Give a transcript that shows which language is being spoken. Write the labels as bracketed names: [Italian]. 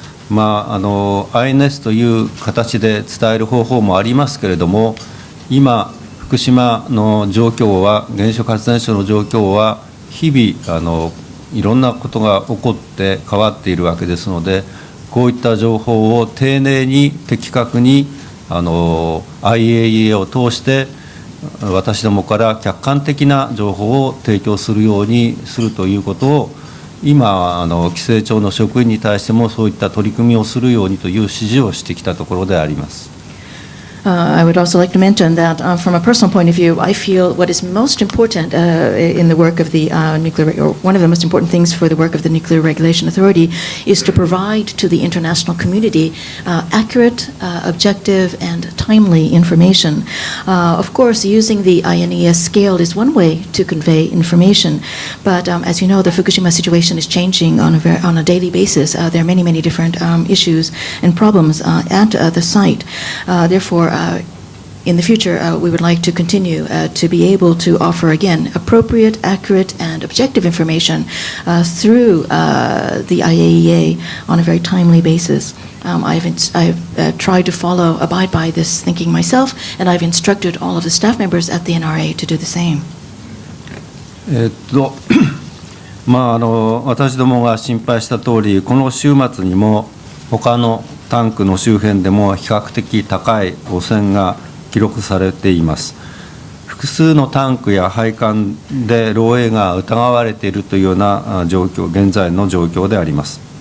[Japanese] INS という形で伝える方法もありますけれども、今、福島の状況は、原子力発電所の状況は、日々いろんなことが起こって変わっているわけですので、こういった情報を丁寧に的確にIAEA を通して私どもから客観的な情報を提供するようにするということを、今規制庁の職員に対してもそういった取り組みをするようにという指示をしてきたところであります。 [English] I would also like to mention that from a personal point of view, I feel what is most important in the work of the or one of the most important things for the work of the Nuclear Regulation Authority is to provide to the international community accurate, objective, and timely information. Of course, using the INES scale is one way to convey information, but as you know, the Fukushima situation is changing on a daily basis. There are many, many different issues and problems at the site. Therefore, in the future, we would like to continue to be able to offer, again, appropriate, accurate, and objective information through the IAEA on a very timely basis. I've tried to abide by this thinking myself, and I've instructed all of the staff members at the NRA to do the same. [Japanese] 私どもが心配した通り、この週末にも他のタンクの周辺でも比較的高い汚染が記録されています。複数のタンクや配管で漏洩が疑われているというような状況、現在の状況であります。